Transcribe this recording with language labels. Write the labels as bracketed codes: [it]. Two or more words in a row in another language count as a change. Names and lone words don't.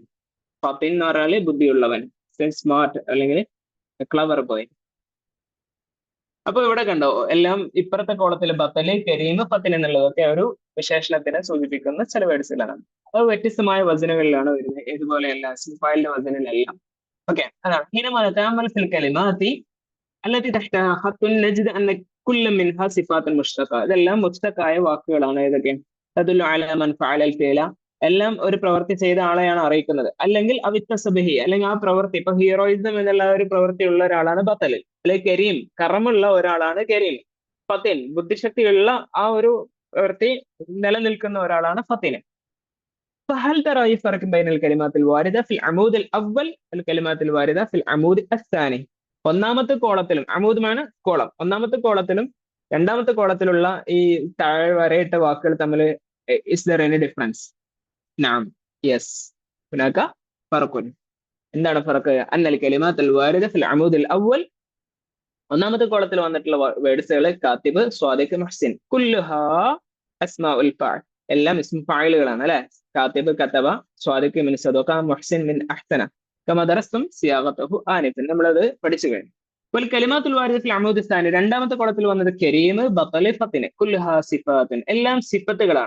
[ml] ഫത്തിൻ എന്ന് പറഞ്ഞാല് ബുദ്ധിയുള്ളവൻ, സ്മാർട്ട് അല്ലെങ്കിൽ [en] clever boy. [ml] അപ്പൊ ഇവിടെ കണ്ടോ, എല്ലാം ഇപ്പുറത്തെ കോളത്തിൽ ബത്തല്, കരീം, ഫത്തിൻ എന്നുള്ളതൊക്കെ ഒരു വിശേഷണത്തിനെ സൂചിപ്പിക്കുന്ന ചില വേർഡ്സുകളാണ്. അത് വ്യത്യസ്തമായ വചനങ്ങളിലാണ് വരുന്നത്. ഇതുപോലെയല്ല ഇസ്മുഫായിലിന്റെ വചനങ്ങളെല്ലാം. ഓക്കെ, അതാണ്. [ar] حينما نتأمل في الكلمات التي تحتها خط نجد أن كل منها صفات مشتقة. [ml] ഇതെല്ലാം മുസ്തഖായ വാക്കുകളാണ്. ഏതൊക്കെ? [ar] تدل على من فعل الفعل, [ml] എല്ലാം ഒരു പ്രവൃത്തി ചെയ്ത ആളെയാണ് അറിയിക്കുന്നത്. അല്ലെങ്കിൽ അവിത്തസബിഹി, അല്ലെങ്കിൽ ആ പ്രവൃത്തി, ഇപ്പൊ ഹീറോയിസം എന്നുള്ള ഒരു പ്രവൃത്തി ഉള്ള ഒരാളാണ് ബത്തൽ. അല്ലെങ്കിൽ കരീം, കറമുള്ള ഒരാളാണ് കരീം. ഫത്തിൻ, ബുദ്ധിശക്തിയുള്ള ആ ഒരു പ്രവൃത്തി നിലനിൽക്കുന്ന ഒരാളാണ് ഫത്തിന്. [ar] فهل ترى أي فرق بين الكلمات الواردة في العمود الأول والكلمات الواردة في العمود الثاني? [ml] ഒന്നാമത്തെ കോളത്തിലും, അമൂദമാണ് കോളം, ഒന്നാമത്തെ കോളത്തിലും രണ്ടാമത്തെ കോളത്തിലുള്ള ഈ താഴെ വരയിട്ട വാക്കുകൾ തമ്മിൽ [en] is there any difference? [ar] نعم, yes, هناك فرق. [ml] എന്താണ് ഫറക്ക്? [ar] أن الكلمات الواردة في العمود الأول, [ml] ഒന്നാമത്തെ കോളത്തിൽ വന്നിട്ടുള്ള വേർഡ്സുകൾ കാത്തിബ്, സ്വാദിഖ്, മഹ്സിൻ, [ar] كلها أسماء الفاعل, [ml] എല്ലാം ഇസ്മു ഫായിലുകളാണ് അല്ലെ. [ar] كاتب كتب صادق من صدق محسن من أحسن كما درستم صياغته آنفا, [ml] നമ്മളത് പഠിച്ചു കഴിഞ്ഞു. [ar] والكلمات الواردة في العمود الثاني, [ml] രണ്ടാമത്തെ കോളത്തിൽ വന്നത് കരീം, ബത്തൽ, ഫത്തിൻ, [ar] كلها صفات, [ml] എല്ലാം സിഫത്തുകളാണ്.